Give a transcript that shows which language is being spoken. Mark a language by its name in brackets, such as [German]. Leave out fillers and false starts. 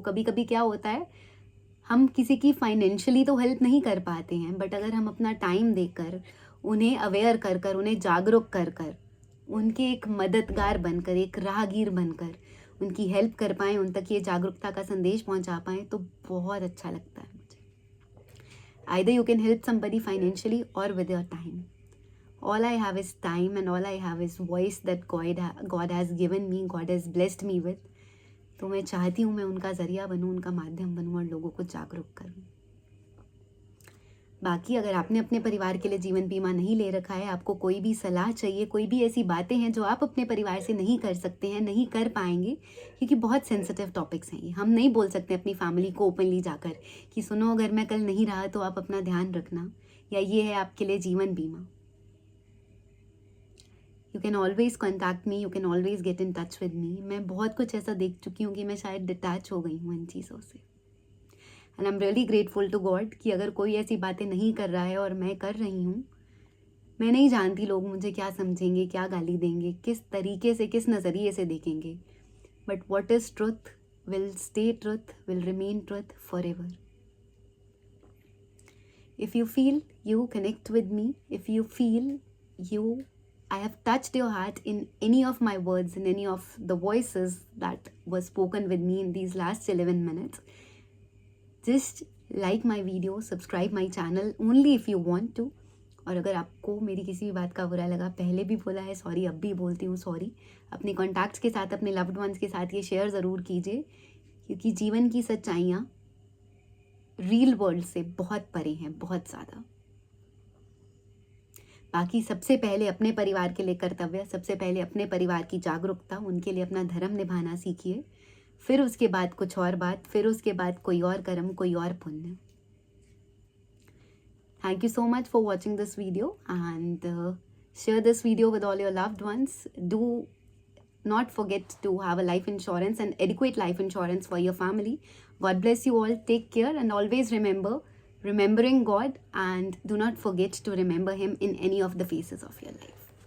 [Hindi] कभी कभी क्या होता है, हम किसी की फाइनेंशियली तो हेल्प नहीं कर पाते हैं, बट अगर हम अपना टाइम देकर, उन्हें अवेयर कर कर, उन्हें जागरूक कर कर, उनके एक मददगार बनकर, एक राहगीर बनकर उनकी हेल्प कर पाएँ, उन तक ये जागरूकता का संदेश पहुंचा पाएँ, तो बहुत अच्छा लगता है मुझे। [English] Either you can help somebody financially or with your time. All I have is time and all I have is voice that God has given me, God has blessed me with. [Hindi] तो मैं चाहती हूँ मैं उनका ज़रिया बनूँ, उनका माध्यम बनूँ और लोगों को जागरूक करूँ। बाकी अगर आपने अपने परिवार के लिए जीवन बीमा नहीं ले रखा है, आपको कोई भी सलाह चाहिए, कोई भी ऐसी बातें हैं जो आप अपने परिवार से नहीं कर सकते हैं, नहीं कर पाएंगे, क्योंकि बहुत सेंसिटिव टॉपिक्स हैं ये, हम नहीं बोल सकते अपनी फैमिली को ओपनली जाकर कि सुनो अगर मैं कल नहीं रहा तो आप अपना ध्यान रखना, या ये है आपके लिए जीवन बीमा। [English] You can always contact me, you can always get in touch with me. [Hindi] मैं बहुत कुछ ऐसा देख चुकी हूँ कि मैं शायद डिटैच हो गई हूँ इन चीज़ों से। [English] and I am really grateful to God [Hindi] कि अगर कोई ऐसी बातें नहीं कर रहा है और मैं कर रही हूँ, मैं नहीं जानती लोग मुझे क्या समझेंगे, क्या गाली देंगे, किस तरीके से, किस नज़रिए से देखेंगे, [English] But what is truth will stay truth, will remain truth forever. If you feel you connect with me, if you feel I have touched your heart in any of my words, in any of the voices that were spoken with me in these last 11 minutes, just like my video, subscribe my channel only if you want to. [Hindi] और अगर आपको मेरी किसी भी बात का बुरा लगा, पहले भी बोला है सॉरी, अब भी बोलती हूँ सॉरी। अपने कॉन्टैक्ट्स के साथ, अपने लव्ड वंस के साथ ये शेयर ज़रूर कीजिए, क्योंकि जीवन की सच्चाइयाँ रियल वर्ल्ड से बहुत परे हैं, बहुत ज़्यादा। बाकी सबसे पहले अपने परिवार के लिए कर्तव्य, सबसे पहले अपने परिवार की जागरूकता, उनके लिए अपना धर्म निभाना सीखिए, फिर उसके बाद कुछ और बात, फिर उसके बाद कोई और कर्म, कोई और पुण्य। [English] Thank you so much for watching this video and share this video with all your loved ones. Do not forget to have a life insurance and adequate life insurance for your family. God bless you all. Take care and always remembering God, and do not forget to remember Him in any of the phases of your life.